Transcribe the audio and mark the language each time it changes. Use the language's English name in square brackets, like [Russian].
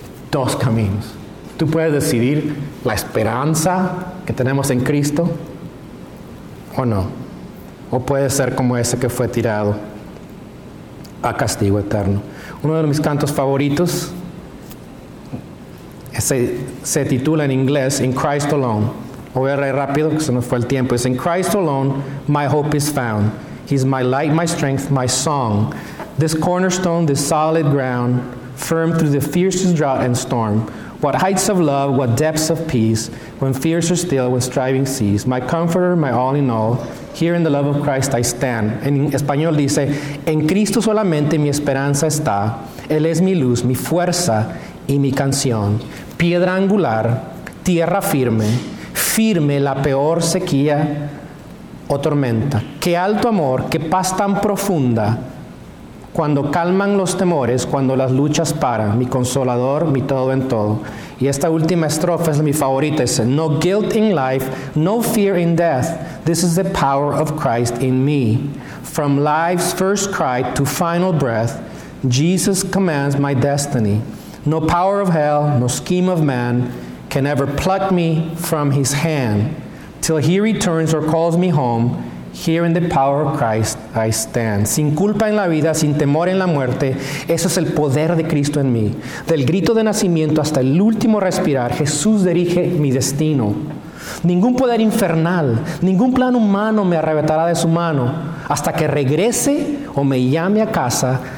[Spanish] Dos caminos. Tú puedes decidir la esperanza que tenemos en Cristo o no. O puede ser como ese que fue tirado a castigo eterno. Uno de mis cantos favoritos se titula en inglés In Christ Alone. Voy a leer rápido que se nos fue el tiempo. [English] Es In Christ Alone, my hope is found. He's my light, my strength, my song. This cornerstone, this solid ground, firm through the fiercest drought and storm. What heights of love, what depths of peace, when fears are still, when striving cease. My comforter, my all in all, here in the love of Christ I stand. [Spanish] En español dice: En Cristo solamente mi esperanza está. Él es mi luz, mi fuerza y mi canción. Piedra angular, tierra firme, firme la peor sequía o tormenta. Qué alto amor, qué paz tan profunda. Cuando calman los temores, cuando las luchas paran, mi consolador, mi todo en todo. Y esta última estrofa es mi favorita. [English] Dice: No guilt in life, no fear in death. This is the power of Christ in me. From life's first cry to final breath, Jesus commands my destiny. No power of hell, no scheme of man can ever pluck me from his hand. Till he returns or calls me home, here in the power of Christ I stand. [Spanish] Sin culpa en la vida, sin temor en la muerte, eso es el poder de Cristo en mí. Del grito de nacimiento hasta el último respirar, Jesús dirige mi destino. Ningún poder infernal, ningún plan humano me arrebatará de su mano hasta que regrese o me llame a casa.